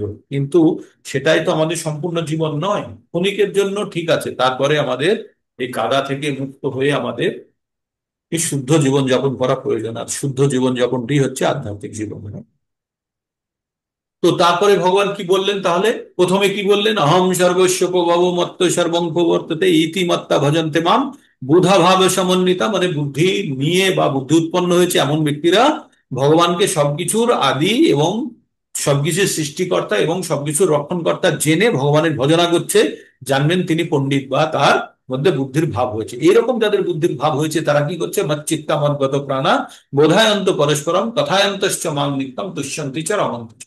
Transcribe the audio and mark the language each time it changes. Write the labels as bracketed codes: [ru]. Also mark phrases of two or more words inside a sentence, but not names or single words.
[bn] কিন্তু সেটাই তো আমাদের সম্পূর্ণ জীবন নয়। ক্ষণিকের জন্য ঠিক আছে, তারপরে আমাদের এই কাদা থেকে মুক্ত হয়ে আমাদের এই শুদ্ধ জীবন যাপন করা প্রয়োজন। আর শুদ্ধ জীবন যাপনটি হচ্ছে আধ্যাত্মিক জীবন। তো তারপরে ভগবান কি বললেন তাহলে? প্রথমে কি বললেন? [sa] অহম সর্বস্ব প্রভব মত্ত সর্বং প্রবর্ততে ইতিমত্তা ভজন্তে মাম বুধা ভাব সমন্বিতা। [bn] মানে বুদ্ধি নিয়ে বা বুদ্ধি উৎপন্ন হয়েছে এমন ব্যক্তিরা ভগবানকে সবকিছুর আদি এবং সবকিছুর সৃষ্টিকর্তা এবং সবকিছুর রক্ষণকর্তা জেনে ভগবানের ভজনা করছে, জানবেন তিনি পণ্ডিত, বা তার মধ্যে বুদ্ধির ভাব হয়েছে। এরকম যাদের বুদ্ধির ভাব হয়েছে তারা কি করছে? [sa] মচ্চিত্তা মদ্গত প্রাণা বোধায়ন্ত পরস্পরম কথায়ন্তশ্চ মাং নিত্যম তুষ্যন্তি চ রমন্তি চ।